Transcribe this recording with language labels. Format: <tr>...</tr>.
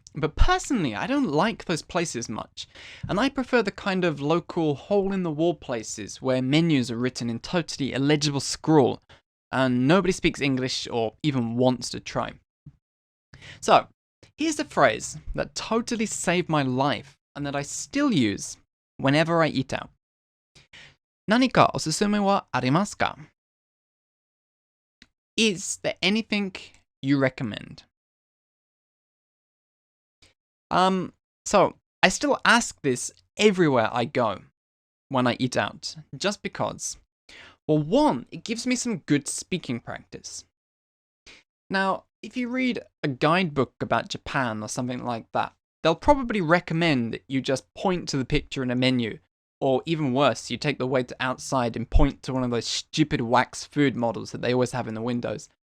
<en>But personally, I don't like those places much, and I prefer the kind of local hole-in-the-wall places where menus are written in totally illegible scrawl, and nobody speaks English or even wants to try. So, here's a phrase that totally saved my life, and that I still use whenever I eat out.</en> <ja>何かおすすめはありますか?</ja> <en>Is there anything you recommend? So I still ask this everywhere I go when I eat out, just because. Well, one, it gives me some good speaking practice. Now, if you read a guidebook about Japan or something like that, they'll probably recommend that you just point to the picture in a menu, or even worse, you take the waiter outside and point to one of those stupid wax food models that they always have in the windows.</en>